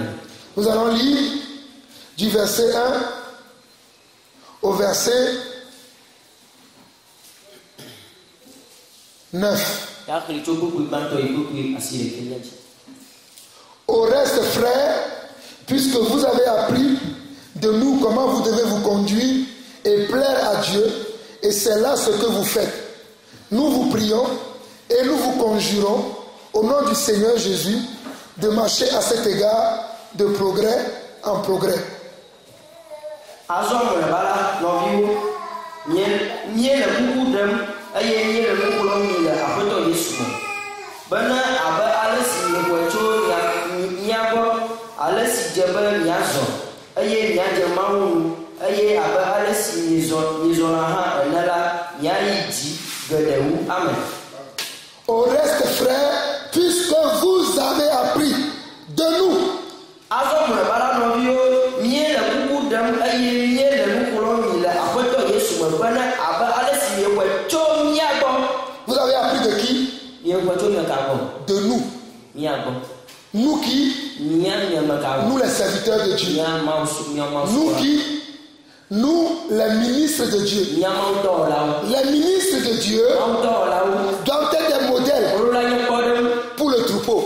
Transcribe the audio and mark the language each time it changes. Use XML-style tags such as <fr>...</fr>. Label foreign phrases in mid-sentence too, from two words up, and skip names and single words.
<fr>Nous allons lire du verset 1 au verset 9.</fr> <ee>Ya kele tso gbogbo gbãtɔ yi gbogbo asi ɖeke lia dzi.</ee> <fr>Au reste, frères, puisque vous avez appris de nous comment vous devez vous conduire et plaire à Dieu, et c'est là ce que vous faites. Nous vous prions et nous vous conjurons au nom du Seigneur Jésus de marcher à cet égard de progrès en progrès.</fr> <ee>Azɔ mele ba la nɔviwo mie le kuku ɖem eye mie le nu kplɔm mi le Aƒetɔ Yesu me bena abe ale si miewɔe tso mia gbɔ, ale si dze be miazɔ eye miadze Mawu nu eye abe ale si miezɔna hã ene la miayi dzi geɖewu. Amen.</ee> <fr>Au reste, frères, puisque vous avez appris de nous.</fr> <ee>Azɔ mele ba la nɔviwo mie le kuku ɖem eye mie le nu kplɔm mi le Aƒetɔ Yesu me bena abe ale si miewɔe tso mia gbɔ.</ee> <fr>Vous avez appris de qui? De nous. Nous qui? Nous les serviteurs de Dieu. Nous qui? Nous les ministres de Dieu. Les ministres de Dieu doivent être des modèles pour le troupeau.</fr>